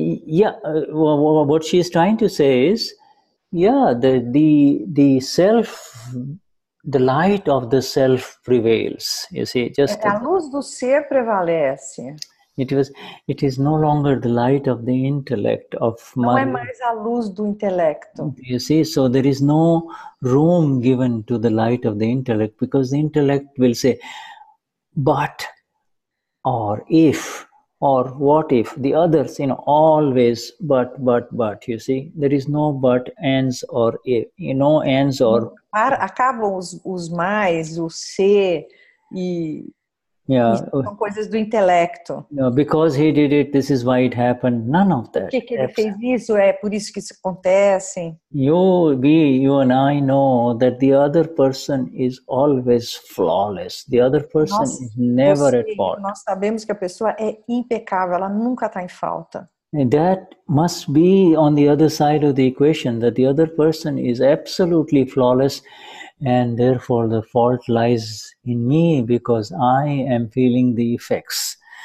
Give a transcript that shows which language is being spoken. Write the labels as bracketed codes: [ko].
[en] What she is trying to say is, the self, the light of the self prevails. You see, [pt] a luz do ser prevalece. [en] It is no longer the light of the intellect of [pt] Não é mais a luz do intelecto. [en] You see, so there is no room given to the light of the intellect, because the intellect will say, but, or if, or what if, the others, always but, you see, there is no but, ands or if, ands or... [pt] Acabam os mais, o ser, e isso são coisas do intelecto. [en] Because he did it, this is why it happened. None of that. [pt] Por que ele fez isso? É por isso que isso acontece. [en] You and I know that the other person is always flawless. The other person is never at fault. [pt] Nós sabemos que a pessoa é impecável, ela nunca está em falta. [en] And that must be on the other side of the equation, that the other person is absolutely flawless, and therefore the fault lies in me because I am feeling the effects.